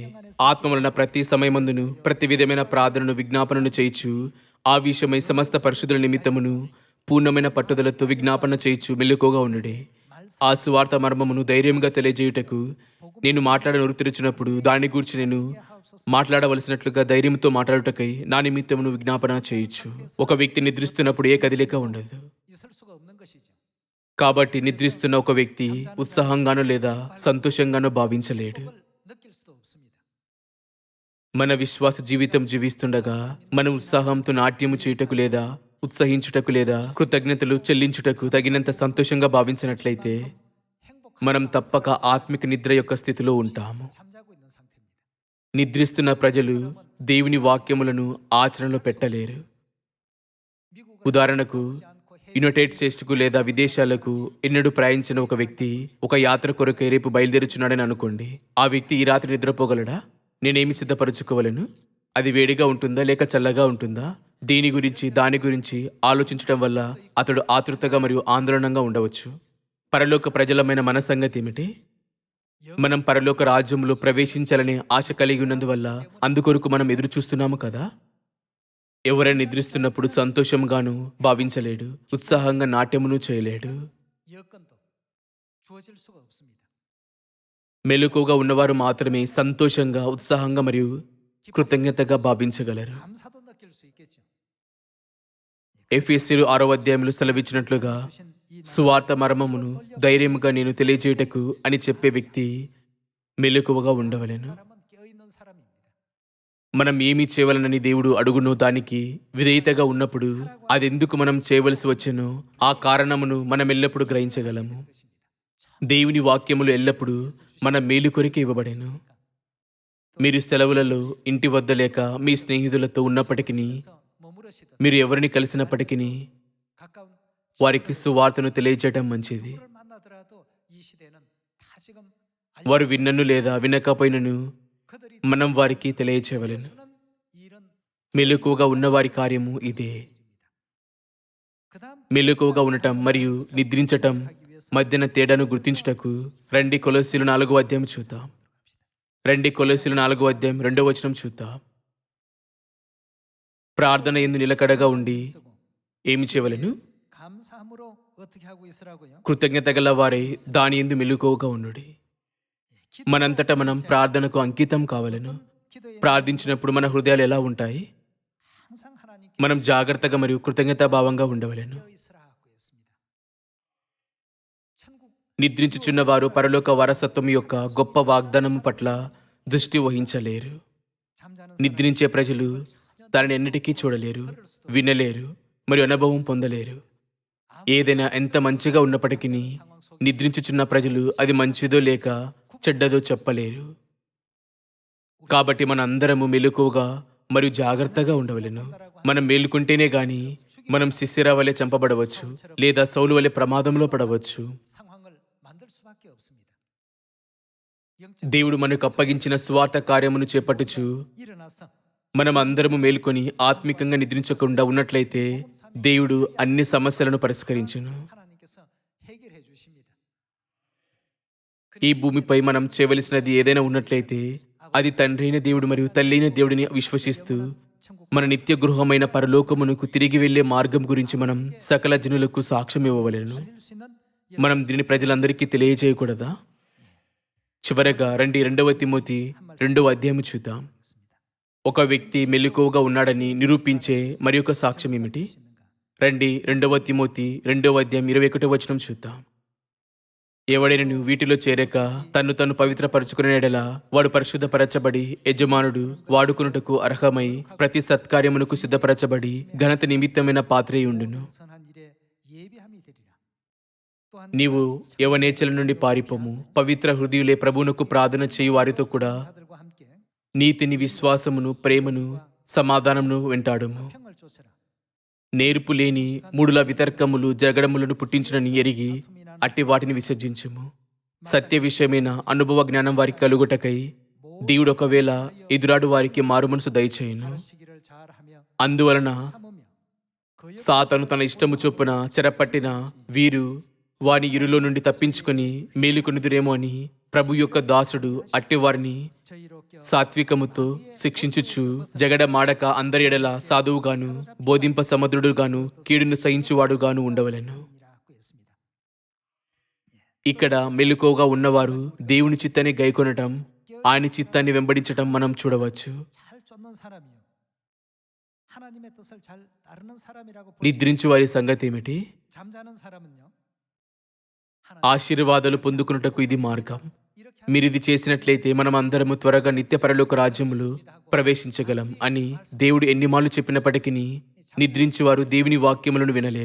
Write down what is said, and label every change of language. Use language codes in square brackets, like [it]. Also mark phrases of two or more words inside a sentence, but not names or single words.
[te] ఆత్మ వలన ప్రతి సమయమందును ప్రతి విధమైన ప్రార్థనను విజ్ఞాపనను చేయిచు ఆ విషయమై సమస్త పరిశుద్ధుల నిమిత్తమును పూర్ణమైన పట్టుదలతో విజ్ఞాపన చేయిచు మెలకువగా ఉండుడి. ఆ సువార్త మర్మమును ధైర్యంగా తెలియజేయుటకు నేను మాట్లాడ తెరిచినప్పుడు దాని గురించి నేను మాట్లాడవలసినట్లుగా ధైర్యంతో మాట్లాడుటకై నా నిమిత్తమును విజ్ఞాపన చేయొచ్చు. ఒక వ్యక్తి నిద్రిస్తున్నప్పుడు ఏ కదిలిక ఉండదు. [ko] 있을 수가 없는 것이죠. [te] కాబట్టి నిద్రిస్తున్న ఒక వ్యక్తి ఉత్సాహంగానో లేదా సంతోషంగానో భావించలేడు. [ko] 그걸 느낄 수도 없습니다. [te] మన విశ్వాస జీవితం జీవిస్తుండగా మనం ఉత్సాహంతో నాట్యము చేయుటకు లేదా ఉత్సహించుటకు లేదా కృతజ్ఞతలు చెల్లించుటకు తగినంత సంతోషంగా భావించినట్లయితే మనం తప్పక ఆత్మిక నిద్ర యొక్క స్థితిలో ఉంటాము. [ko] 잠자고 있는 상태입니다. [te] నిద్రిస్తున్న ప్రజలు దేవుని వాక్యములను ఆచరణలో పెట్టలేరు. ఉదాహరణకు యునైటెడ్ స్టేట్స్కు లేదా విదేశాలకు ఎన్నడూ ప్రయాణించిన ఒక వ్యక్తి ఒక యాత్ర కొరకై రేపు బయలుదేరుచున్నాడని అనుకోండి. ఆ వ్యక్తి ఈ రాత్రి నిద్రపోగలడా? నేనేమి సిద్ధపరచుకోవలను? అది వేడిగా ఉంటుందా లేక చల్లగా ఉంటుందా? దీని గురించి దాని గురించి ఆలోచించడం వల్ల అతడు ఆతృతగా మరియు ఆందోళనంగా ఉండవచ్చు. పరలోక ప్రజలమైన మన సంగతి ఏమిటి? మనం పరలోక రాజ్యంలో ప్రవేశించాలనే ఆశ కలిగి ఉన్నందువల్ల అందుకొరకు మనం ఎదురు చూస్తున్నాము కదా. ఎవరైనా నిద్రిస్తున్నప్పుడు సంతోషంగాను భావించలేడు, ఉత్సాహంగా నాట్యమును చేయలేడు. [ko] 여건도 주어질 수가 없습니다. [te] మెలకువగా ఉన్నవారు మాత్రమే సంతోషంగా, ఉత్సాహంగా మరియు కృతజ్ఞతగా భావించగలరు. [ko] 감사도 느낄 수 있겠죠. [te] ఎఫెసీయులు 6వ అధ్యాయంలో సెలవిచ్చినట్లుగా [ko] 주신 이 [te] సువార్త మర్మమును ధైర్యముగా నేను తెలియజేయుటకు అని చెప్పే వ్యక్తి మెలకువగా ఉండవలెను. [ko] 사람은 깨어있는 사람입니다. [te] మనం ఏమి చేయవలనని దేవుడు అడుగునో దానికి విధేయతగా ఉన్నప్పుడు అదెందుకు మనం చేయవలసి వచ్చెనో ఆ కారణమును మనం ఎల్లప్పుడూ గ్రహించగలము. దేవుని వాక్యములు ఎల్లప్పుడూ మన మేలు కొరికే ఇవ్వబడెను. మీరు సెలవులలో ఇంటి వద్ద లేక మీ స్నేహితులతో ఉన్నప్పటికీ, [ko] 그래서 머무르시던 [te] మీరు ఎవరిని కలిసినప్పటికీ [ko] 가까운 [te] వారికి సువార్తను తెలియజేయటం మంచిది. [ko] 친구를 만나더라도 이 시대는 다 지금 [te] వారు విన్నను లేదా వినకపోయినను [ko] 그들이 [te] మనం వారికి తెలియచేయవలెను. [ko] 하는 일은 [te] మెలకువగా ఉన్నవారి కార్యము ఇదే. [ko] 그다음 [te] మెలకువగా ఉండటం మరియు నిద్రించటం మధ్యన తేడాను గుర్తించుటకు రండి కొలొస్సీలు 4వ అధ్యాయం చూద్దాం. రండి కొలొస్సీలు 4వ అధ్యాయం 2వ వచనం చూద్దాం. ప్రార్థన యందు నిలకడగా ఉండి [ko] 쓰고 [te] ఏమి చేయవలెను? [ko] 감사함으로 어떻게 하고 있으라고요? [te] కృతజ్ఞత గల వారే దాని యందు మెలకువగా ఉండుడి. మనంతటా మనం ప్రార్థనకు అంకితం కావలెను. [ko] 기도에 [te] ప్రార్థించినప్పుడు మన హృదయాలు ఎలా ఉంటాయి? [ko] 항상 하나님께 [te] మనం జాగ్రత్తగా మరియు కృతజ్ఞతాభావంగా ఉండవలెను. [ko] 깨어 있으라고 했습니다. 천국 [te] నిద్రించుచున్న వారు పరలోక వారసత్వం యొక్క గొప్ప వాగ్దానము పట్ల దృష్టి వహించలేరు. [ko] 잠자는 [te] నిద్రించే ప్రజలు దానిని ఎన్నిటికీ చూడలేరు, వినలేరు మరియు అనుభవం పొందలేరు. ఏదైనా ఎంత మంచిగా ఉన్నప్పటికీ నిద్రించుచున్న ప్రజలు అది మంచిదో లేక చెడ్డదో చెప్పలేరు. కాబట్టి మన అందరము మెలకువగా మరియు జాగ్రత్తగా ఉండవలెను. మనం మేలుకుంటేనే గాని మనం సిస్సెరా వలె చంపబడవచ్చు లేదా సౌలు వలె ప్రమాదంలో పడవచ్చు. [ko] 상황을 만들 수밖에 없습니다. 영적 [te] దేవుడు మనకు అప్పగించిన స్వార్థ కార్యమును చేపట్టుచు [ko] 일어나서 [te] మనం అందరము మేల్కొని ఆత్మికంగా నిద్రించకుండా ఉన్నట్లయితే దేవుడు అన్ని సమస్యలను పరిష్కరించును. [ko] 하나님께서 해결해 주십니다. [te] ఈ భూమిపై మనం చేయవలసినది ఏదైనా ఉన్నట్లయితే అది తండ్రి అయిన దేవుడు మరియు తల్లి అయిన దేవుడిని విశ్వసిస్తూ [ko] 천국 [te] మన నిత్య గృహమైన పరలోకమునకు తిరిగి వెళ్లే మార్గం గురించి మనం సకల జనులకు సాక్ష్యం ఇవ్వవలెను. [ko] 살릴 수 있는 [te] మనం దీని ప్రజలందరికీ తెలియజేయకూడదా? చివరగా రండి 2వ తిమోతి 2వ అధ్యాయం చూద్దాం. ఒక వ్యక్తి మెలకువగా ఉన్నాడని నిరూపించే మరి ఒక సాక్ష్యం ఏమిటి? రండి 2వ తిమోతి 2వ అధ్యాయం 21వ వచనం చూద్దాం. ఎవడైనా వీటిలో చేరక తను పవిత్రపరచుకునే యెడల వాడు పరిశుద్ధపరచబడి యజమానుడు వాడుకున్నటకు అర్హమై ప్రతి సత్కార్యమునకు సిద్ధపరచబడి ఘనత నిమిత్తమైన పాత్రే ఉండును. [ko] 선한 일에 예비함이 되리라. 또한 [te] నీవు యవనేచల నుండి పారిపోము. పవిత్ర హృదయులే ప్రభువునకు ప్రార్థన చేయు వారితో కూడా [ko] 자들과 함께 [te] నీతిని, విశ్వాసమును, ప్రేమను, సమాధానమును వెంటాడుము. [ko] 평을 쫓으라. [te] నేర్పు లేని మూడుల వితర్కములు జగడములను పుట్టించునని ఎరిగి అట్టి వాటిని విసర్జించుము. సత్య విషయమైన అనుభవ జ్ఞానం వారికి కలుగుటకై దేవుడు ఒకవేళ ఎదురాడు వారికి మారుమనసు దయచేయును. [ko] 시기를 잘하며 [te] అందువలన [ko] 참으며 그 옆에 [te] సాతాను తన ఇష్టము చొప్పున చెరపట్టిన వీరు వాని ఇరులో నుండి తప్పించుకొని మేలుకొనుదురేమో అని ప్రభు యొక్క దాసుడు అట్టివారిని [ko] 저희로 껴 [te] సాత్వికముతో శిక్షించుచు జగడ మాడక అందరి ఎడల సాధువుగాను బోధింప సమర్థుడుగాను కీడును సహించువాడుగాను ఉండవలెను. [ko] 이라고 했습니다. [te] ఇక్కడ మెలకువగా ఉన్నవారు దేవుని చిత్తాన్ని గైకొనటం, ఆయన చిత్తాన్ని వెంబడించటం మనం చూడవచ్చు. [ko] 잘 쫓는 사람이요. 하나님의 뜻을 잘 따르는 사람이라고 보시면 [te] నిద్రించు వారి సంగతి ఏమిటి? [ko] 잠자는 사람은요. 하나님 [te] ఆశీర్వాదాలు పొందుకున్నటకు ఇది మార్గం. [ko] 이렇게 [te] మీరిది చేసినట్లయితే మనం అందరము త్వరగా నిత్య పరలోక రాజ్యములు ప్రవేశించగలం అని దేవుడు ఎన్నిమార్లు చెప్పినప్పటికీ నిద్రించువారు దేవుని వాక్యములను వినలేరు,